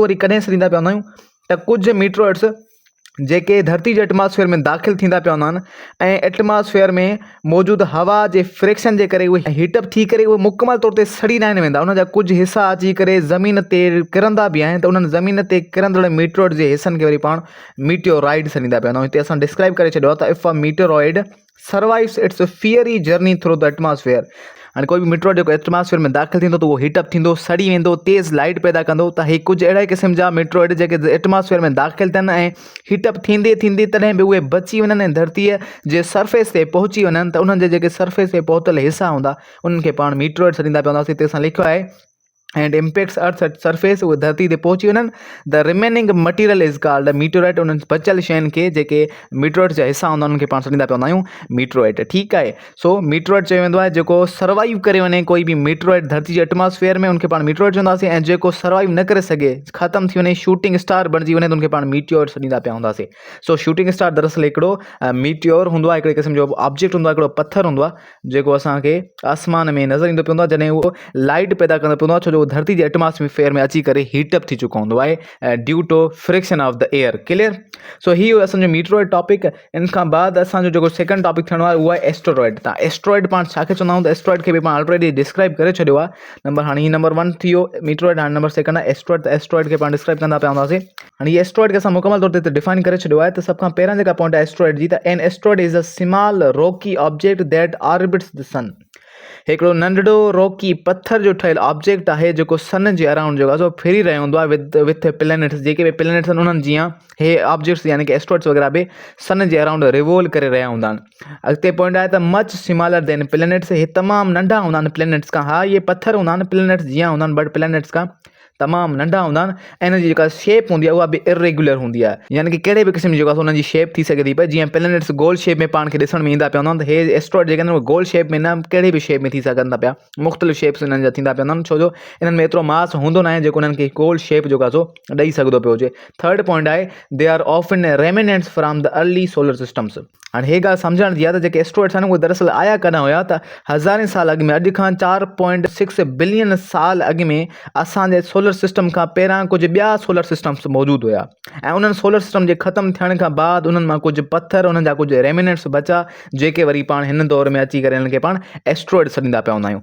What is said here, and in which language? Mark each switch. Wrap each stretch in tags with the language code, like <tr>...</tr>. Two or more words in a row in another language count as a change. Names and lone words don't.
<sd>इहो वरी कॾहिं सॾींदा पिया हूंदा आहियूं त कुझु मीटियोरॉइड्स जेके धरती जे एटमॉस्फेयर में दाख़िल थींदा पिया हूंदा आहिनि ऐं एटमॉस्फेयर में मौजूदु हवा जे फ्रिक्शन जे करे उहे हीटअप थी करे उहे मुकमल तौर ते सड़ी न आहिनि वेंदा, उन जा कुझु हिसा अची करे ज़मीन ते किरंदा बि आहिनि, त उन्हनि ज़मीन ते किरंदड़ मीटरॉइड जे हिसनि खे वरी पाण मीटियोराइड सॾींदा पिया हूंदा आहियूं। हिते असां डिस्क्राइब करे छॾियो आहे त</sd> <en>if a meteoroid survives its fiery journey through the atmosphere,</en> <sd>हाणे कोई बि मीटरॉइड जेको एटमॉस्फेयर में दाख़िल थींदो त उहो हीटअप थींदो, सड़ी वेंदो, तेज़ लाइट पैदा कंदो। त हे कुझु अहिड़े क़िस्म जा मीटरॉइड जेके एटमॉस्फेयर में दाख़िल थियनि ऐं हीटअप थींदे थींदे तॾहिं बि उहे बची वञनि ऐं धरतीअ जे सरफेस ते पहुची वञनि, त उन्हनि जे जेके सरफेस ते पहुतल हिसा हूंदा उन्हनि खे पाण मीटरॉइड सॾींदा पिया हूंदासीं। हिते असां लिखियो आहे</sd> <en>and impacts earth surface,</en> <sd>उहे धरती ते पहुची वञनि।</sd> <en>the remaining material is called meteoroid,</en> <sd>उन्हनि बचियल शयुनि खे जेके मीटरॉइड जा हिसा हूंदा उन्हनि खे पाण सॾींदा पिया हूंदा आहियूं मीटरॉइड। ठीकु आहे, सो मीटरॉइड चयो वेंदो आहे जेको सर्वाइव करे वञे कोई बि मीटरॉइड धरती जे एटमॉस्फेयर में, उनखे पाण मीटरॉइड चवंदासीं, ऐं जेको सर्वाइव न करे सघे, ख़तमु थी वञे,</sd> <en>shooting star</en> <sd>बणिजी वञे, त उनखे पाण मीटियोर सॾींदा पिया हूंदासीं। सो</sd> <en>shooting star</en> <sd>दरअसल हिकिड़ो मीटियोर हूंदो आहे, हिकिड़े क़िस्म जो ऑब्जेक्ट हूंदो आहे, हिकिड़ो पथर हूंदो आहे जेको असांखे आसमान में नज़र ईंदो पियो हूंदो आहे जॾहिं उहो लाइट पैदा कंदो पियो हूंदो आहे, छो जो धरती जे एटमॉस्फेयर में अची करे हीटअप थी चुको हूंदो आहे</sd> <en>due to friction of the air.</en> <sd>क्लियर, सो ही असांजो</sd> <en>meteoroid topic.</en> <sd>इन खां बाद असांजो जेको</sd> <en>second topic</en> <sd>थियणो आहे उहो आहे एस्ट्रॉइड। त एस्ट्रॉइड पाण छाखे चवंदा आहियूं, त एस्ट्रॉइड खे बि पाण ऑलरेडी डिस्क्राइब करे छॾियो आहे। हाणे हीउ नंबर 1 थी वियो मीटरॉइड, हाणे नंबर सेकंड आहे एस्ट्रॉइड। त एस्ट्रॉइड खे पाण डिस्क्राइब कंदा पिया हूंदासीं। हाणे हीउ एस्ट्रॉइड खे असां मुकमल तौर ते डिफाइन करे छॾियो आहे। त सभ खां पहिरियां जेका पॉइंट आहे एस्ट्रॉइड जी, त</sd> <en>an asteroid is a small rocky object that orbits the sun,</en> <sd>हिकिड़ो नंढड़ो रॉकी पत्थर जो ठहियलु ऑब्जेक्ट आहे जेको सन जे अराउंड जेको आहे सो फिरी रहियो हूंदो आहे</sd> <en>with planets,</en> <sd>जेके बि प्लैनेट्स आहिनि उन्हनि जीअं हे ऑब्जेक्ट्स यानी कि एस्ट्रॉइड्स वग़ैरह बि सन जे अराउंड रिवॉल्व करे रहिया हूंदा आहिनि। अॻिते पॉइंट आहे त</sd> <en>much smaller than planets,</en> <sd>हे तमामु नंढा हूंदा आहिनि प्लैनेट्स खां। हा, इहे पत्थर हूंदा आहिनि, प्लैनेट्स जीअं हूंदा आहिनि, बट प्लैनेट्स खां तमामु नंढा हूंदा आहिनि, ऐं हिन जी जेका शेप हूंदी आहे उहा बि इरेगुलर हूंदी आहे, यानी कि कहिड़े बि क़िस्म जी जेको आहे उन्हनि जी शेप थी सघे थी पई। जीअं प्लैनेट्स गोल शेप में पाण खे ॾिसण में ईंदा पिया हूंदा आहिनि, त हे एस्ट्रॉइड जेके आहिनि उहे गोल शेप में न, कहिड़े बि शेप में थी सघनि था पिया, मुख़्तलिफ़ शेप्स हिननि जा थींदा पिया हूंदा आहिनि, छो जो इन्हनि में एतिरो मास हूंदो न आहे जेको उन्हनि खे गोल शेप जेको आहे सो ॾेई सघंदो पियो हुजे। थर्ड पॉइंट आहे</sd> <en>they are often remnants from the early solar systems.</en> <sd>हाणे हे ॻाल्हि सम्झण जी आहे त जेके एस्ट्रॉइड्स आहिनि उहे दरअसल आया कॾहिं हुया, त हज़ारें साल अॻु में, अॼु खां 4.6 बिलियन साल अॻु में असांजे सोलर सिस्टम खां पहिरां कुझु ॿिया</sd> <en>solar systems</en> <sd>मौजूदु हुया, ऐं उन्हनि</sd> <en>solar system</en> <sd>जे ख़तमु थियण खां बाद उन्हनि मां कुझु पत्थर, उन्हनि जा कुझु रेमिनेंट्स बचा, जेके वरी पाण हिन दौर में अची करे हिननि खे पाण एस्ट्रॉइड सॾींदा पिया हूंदा आहियूं।</sd>